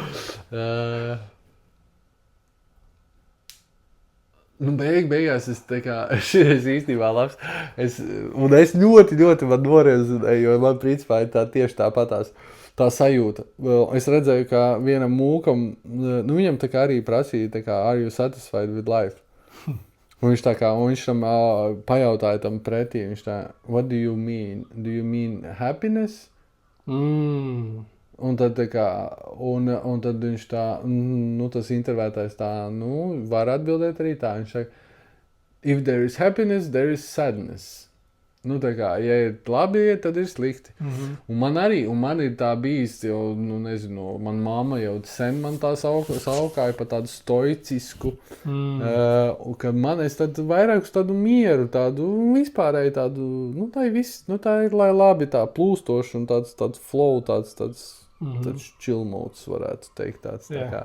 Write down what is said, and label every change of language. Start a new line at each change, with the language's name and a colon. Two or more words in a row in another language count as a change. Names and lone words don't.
Latvian: Nu, beigās es tā kā, šis īstenībā labs. Un es ļoti man norezonēju, jo man principā ir tieši tāpatās tā sajūta. Es redzēju, ka vienam mūkam, nu, viņam tā kā arī prasīja, tā kā,
English: are you satisfied with life?
Latvian: Un viņš tam pajautāja tam pretī, viņš tā,
English: what do you mean? Do you mean happiness?
Latvian: Un tad tā kā, un tad viņš tā, nu, tas intervētājs tā, nu, var atbildēt arī tā. Viņš tā,
English: if there is happiness, there is sadness.
Latvian: Nu, tā kā, ja ir labi, tad ir slikti. Un man ir tā bijis, jo, nu, nezinu, man mamma jau sen man tā saukāja par tādu stoicisku, ka es tad vairāk uz tādu mieru, tādu vispārēju tādu, nu, tā ir, lai labi tā plūstoši un tāds flow, tāds chill modes, varētu teikt, tāds tā kā.